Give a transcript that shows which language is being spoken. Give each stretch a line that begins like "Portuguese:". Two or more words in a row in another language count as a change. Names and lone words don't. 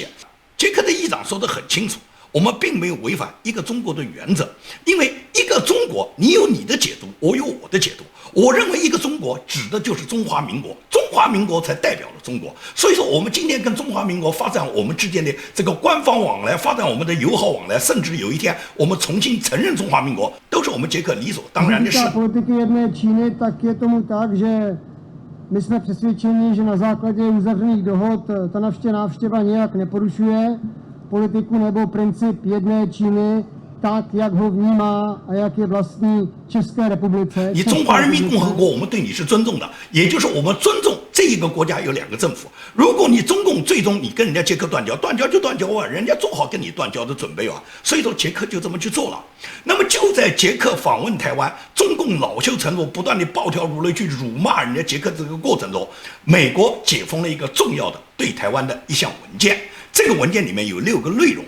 Chinese: 捷克的议长说得很清楚，我们并没有违反一个中国的原则，因为一个中国，你有你的解读，我有我的解读。我认为一个中国指的就是中华民国，中华民国才代表了中国。所以说，我们今天跟中华民国发展我们之间的这个官方往来，发展我们的友好往来，甚至有一天我们重新承认中华民国，都是我们捷克理所当然的事。
Czech: My jsme přesvědčeni, že na základě uzavřených dohod ta naše návštěva nějak neporušuje politiku nebo princip jedné Číny, tak jak ho vnímá a jak je vlastní České republice.
Chinese: 你中华人民共和国，我们对你是尊重的，也就是我们尊重这一个国家有2个政府。如果你中共最终你跟人家捷克断交，断交就断交啊，人家做好跟你断交的准备啊，所以说捷克就这么去做了。那么就在捷克访问台湾，中共恼羞成怒，不断的暴跳如雷去辱骂人家捷克这个过程中，美国解封了一个重要的对台湾的一项文件，这个文件里面有6个内容。